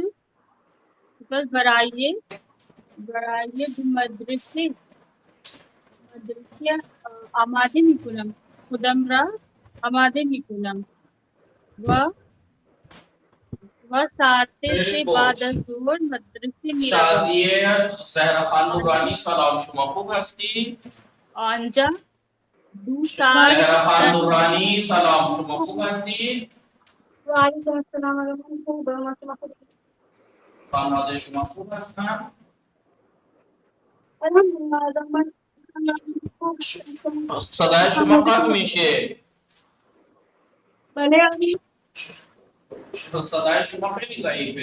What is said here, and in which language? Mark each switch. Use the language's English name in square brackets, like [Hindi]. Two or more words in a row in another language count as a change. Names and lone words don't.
[Persian] برای مدرسه آماده میکنم خودم را آماده میکنم و ساعت سے بعد از ظهر مدرسه میروم شازیه زهرا خان نورانی سلام شما خوب هستی آنجا دو سال زهرا خان نورانی سلام شما خوب هستی [Arabic] وعلیکم السلام ورحمۃ اللہ وبرکاتہ. [Persian] خانواده شما خوب هستن الحمدلله صدای شما قطع میشه بله علی صدای شما خیلی ضعیفه